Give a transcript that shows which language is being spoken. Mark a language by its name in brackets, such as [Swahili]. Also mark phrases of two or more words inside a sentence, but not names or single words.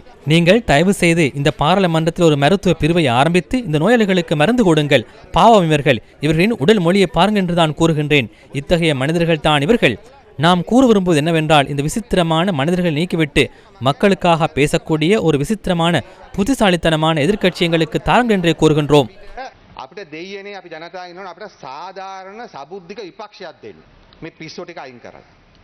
[Tamil] நீங்கள் தயவு செய்து இந்த பாராளுமன்றத்தில் ஒரு மருத்துவ பிரிவை ஆரம்பித்து இந்த நோயாளிகளுக்கு மருந்து கொடுங்கள். பாவம் இவர்கள். இவர்களின் உடல் மொழியை பாருங்கள் என்று தான் கூறுகின்றேன். இத்தகைய மனிதர்கள் தான் இவர்கள். நாம் கூற விரும்புவது என்னவென்றால் இந்த விசித்திரமான மனிதர்கள் நீக்கிவிட்டு மக்களுக்காக பேசக்கூடிய ஒரு விசித்திரமான புத்திசாலித்தனமான எதிர்க்கட்சி எங்களுக்கு தாருங்கள் என்றே கூறுகின்றோம். [Sinhala] අපිට දෙයියනේ අපි ජනතාව ඉන්නවනේ අපිට සාධාරණ සබුද්ධික විපක්ෂයක් දෙන්න. මේ පිස්සෝ ටික අයින් කරලා